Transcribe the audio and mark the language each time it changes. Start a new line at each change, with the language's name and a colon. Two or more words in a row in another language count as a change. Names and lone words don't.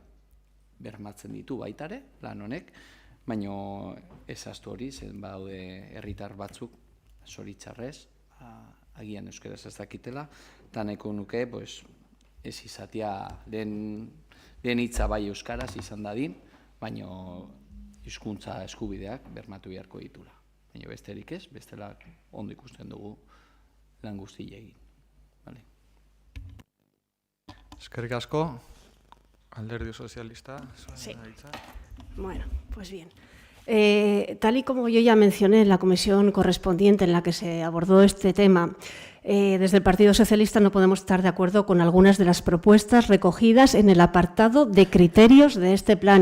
Basque: Bermatzen ditu baitare, lan honek, baina ez ahaztu hori, zen badaude herritar batzuk, zoritxarrez, agian euskaraz ez dakitela, eta nahiko nuke, ez izatea lehen hitza bai euskaraz izan dadin, baina hizkuntza eskubideak bermatu beharko ditula. Baina besterik ez, bestela ondo ikusten dugu lan guztia egin. Eskerrik asko, Alderdi Sozialista.
Spanish: Sí. Bueno, pues bien. Tal y como yo ya mencioné en la comisión correspondiente en la que se abordó este tema, desde el Partido Socialista no podemos estar de acuerdo con algunas de las propuestas recogidas en el apartado de criterios de este plan.